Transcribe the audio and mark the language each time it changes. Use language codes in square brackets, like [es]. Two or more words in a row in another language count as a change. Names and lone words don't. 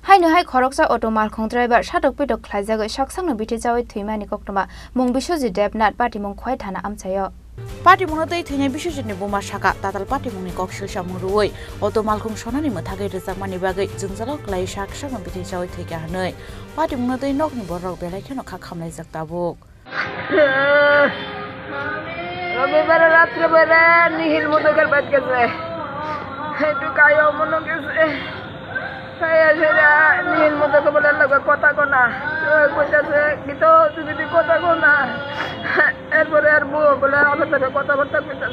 [trp] Hainohai khoroksa auto malkhong driver shatok pitok khlaijago saksangno bithi jawi thuimani koktoma mung Biswajit Debnath party mung khwai thana amchayo Party mungatei thenya Biswajitni boma saka tatal party mungni koksil samurui auto malkhong sonani muthagai rejakmani bagai jungjalok klai saksangno bithi jawi thuika hanoi party mungatei nokni borok belai kheno khak khamlai jak tabuk [bn] রবিবার রাত্রে বেলা নিহিল মদকের বাদ গেছে একটু কায়ও মনে গেছে নিহিল মদকে বলে লোকের কথা কোনা কইতেছে কিন্তু তুমি কথা কোনা এরপরে আর বউ বলে আমার সাথে কথাবার্তা কইতেছে